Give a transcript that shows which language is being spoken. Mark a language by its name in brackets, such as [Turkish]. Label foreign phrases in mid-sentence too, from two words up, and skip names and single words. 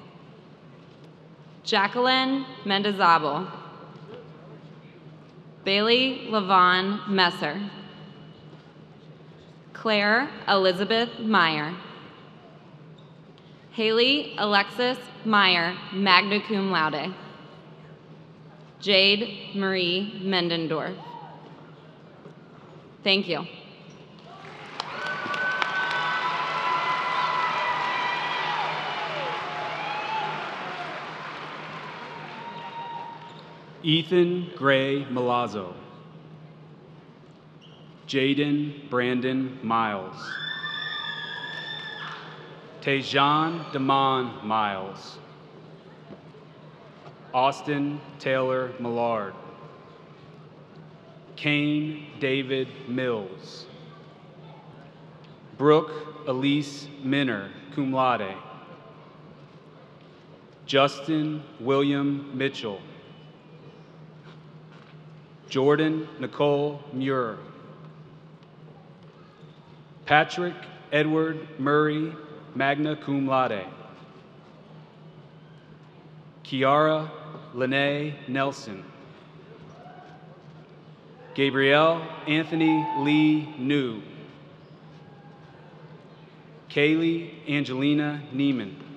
[English] Jacqueline Mendizabal. Bailey Lavon Messer. Claire Elizabeth Meyer. Haley Alexis Meyer, [Latin] magna cum laude. [English] Jade Marie Mendendorf. Thank you. Ethan Gray Milazzo. Jaden Brandon Miles. Tejan Damon Miles. Austin Taylor Millard. Kane David Mills. Brooke Elise Minner, [Latin] cum laude. [English] Justin William Mitchell. Jordan Nicole Muir. Patrick Edward Murray, [Latin] magna cum laude. [English] Kiara Lene Nelson. Gabrielle Anthony Lee New. Kaylee Angelina Neiman.